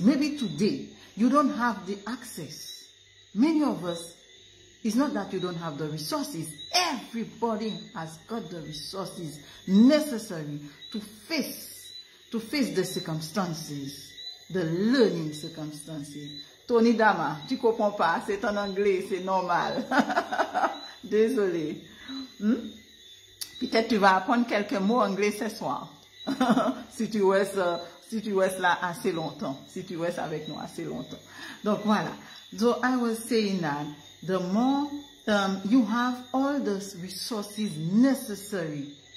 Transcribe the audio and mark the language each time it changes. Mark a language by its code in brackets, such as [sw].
[en] Maybe today you don't have the access. Many of us, it's not that you don't have the resources. Everybody has got the resources necessary to face the circumstances, the learning circumstances. [fr] Tony Dama, tu comprends pas, c'est en anglais, c'est normal. Désolé. Peut-être tu vas apprendre quelques mots anglais ce soir. si tu restes là assez longtemps. Si tu restes avec nous assez longtemps. Donc voilà. [en] So I was saying that the more you have all the resources necessary.